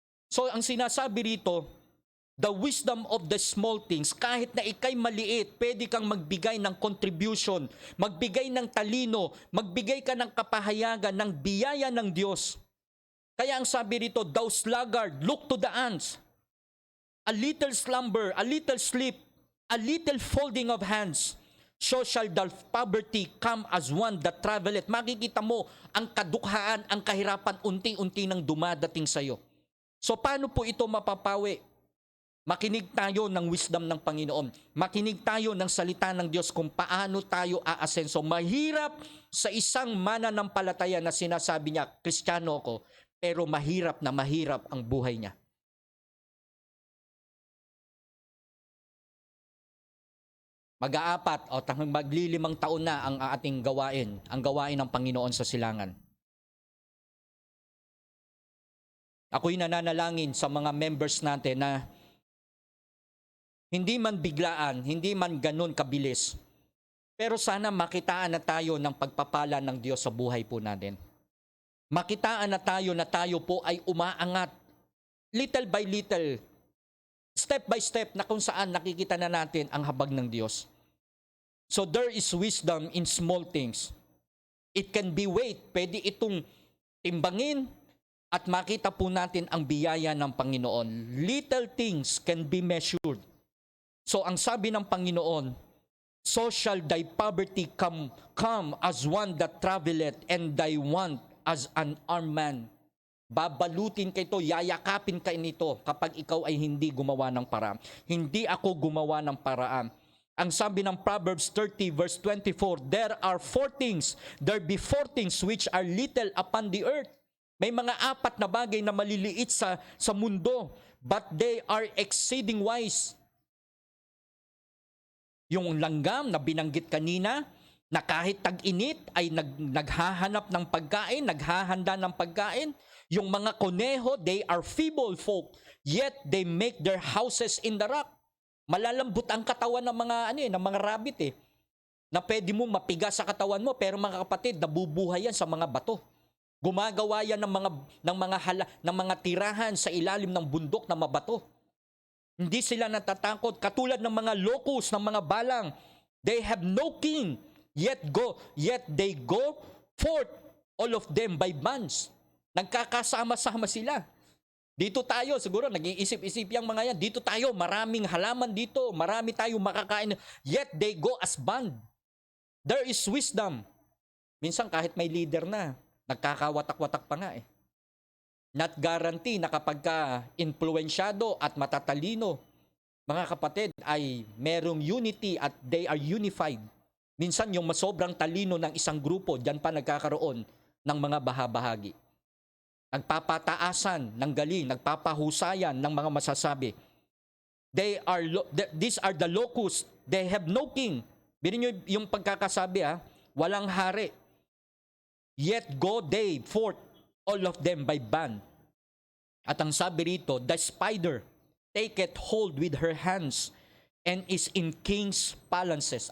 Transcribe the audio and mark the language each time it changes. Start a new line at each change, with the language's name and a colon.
Filipino: So ang sinasabi rito,
English: the wisdom of the small things,
Filipino: kahit na ikay maliit, pwede kang magbigay ng contribution, magbigay ng talino, magbigay ka ng kapahayagan, ng biyaya ng Diyos. Kaya ang sabi rito,
English: thou sluggard, look to the ants. A little slumber, a little sleep, a little folding of hands, so shall the poverty come as one that traveleth.
Filipino: Makikita mo ang kadukhaan, ang kahirapan, unti-unti nang dumadating sa iyo. So paano po ito mapapawi? Makinig tayo ng wisdom ng Panginoon. Makinig tayo ng salita ng Diyos kung paano tayo aasenso. Mahirap sa isang mananampalataya na sinasabi niya, Kristiyano ako, pero mahirap na mahirap ang buhay niya. Mag-aapat o maglilimang taon na ang ating gawain, ang gawain ng Panginoon sa silangan. Ako'y nananalangin sa mga members natin na hindi man biglaan, hindi man ganun kabilis, pero sana makitaan na tayo ng pagpapala ng Diyos sa buhay po natin. Makitaan na tayo po ay umaangat,
English: little by little, step by step,
Filipino: na kung saan nakikita na natin ang habag ng Diyos.
English: So there is wisdom in small things. It can be weighed,
Filipino: pwede itong timbangin at makita po natin ang biyaya ng Panginoon.
English: Little things can be measured.
Filipino: So ang sabi ng Panginoon,
English: so shall thy poverty come as one that traveleth, and thy want as an armed man.
Filipino: Babalutin ka ito, yayakapin ka nito kapag ikaw ay hindi gumawa ng paraan. Hindi ako gumawa ng paraan. Ang sabi ng
English: Proverbs 30 verse 24, there be four things which are little upon the earth.
Filipino: May mga apat na bagay na maliliit sa mundo,
English: but they are exceeding wise.
Filipino: Yung langgam na binanggit kanina, na kahit tag-init ay naghahanap ng pagkain, naghahanda ng pagkain. Yung mga koneho,
English: they are feeble folk, yet they make their houses in the rock.
Filipino: Malalambot ang katawan ng mga rabbit na pwede mo mapiga sa katawan mo, pero mga kapatid, nabubuhay yan sa mga bato. Gumagawa yan ng mga tirahan sa ilalim ng bundok na mabato. Hindi sila natatakot. Katulad ng mga locust, ng mga balang.
English: They have no king, yet they go forth, all of them by bands.
Filipino: Nagkakasama-sama sila. Dito tayo, siguro nag-iisip-isip yung mga yan. Dito tayo, maraming halaman dito. Marami tayo makakain.
English: Yet they go as band. There is wisdom.
Filipino: Minsan kahit may leader na, nagkakawatak-watak pa nga
English: Not guarantee
Filipino: na kapag ka influensyado at matatalino, mga kapatid, ay merong unity at
English: they are unified.
Filipino: Minsan yung masobrang talino ng isang grupo, diyan pa nagkakaroon ng mga bahabahagi. Nagpapataasan ng galing, nagpapahusayan ng mga masasabi.
English: These are the locusts, they have no king.
Filipino: Bilhin nyo yung pagkakasabi walang hari.
English: Yet go they forth, all of them by band.
Filipino: At ang sabi rito,
English: the spider, taketh hold with her hands and is in king's palaces.